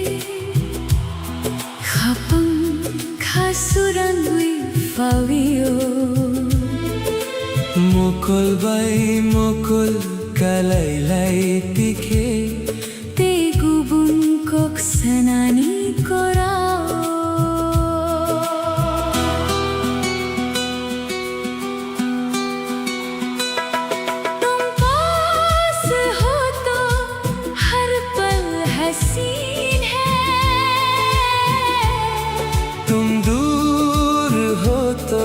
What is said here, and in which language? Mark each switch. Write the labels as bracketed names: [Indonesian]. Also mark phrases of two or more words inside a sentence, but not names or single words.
[Kok Borok] khapang khasurangui pavio mukul bai mukul kalai lai tikhe te gubun kok sanani korao [Hindi] तुम पास हो तो हर पल हसीन है तुम दूर हो तो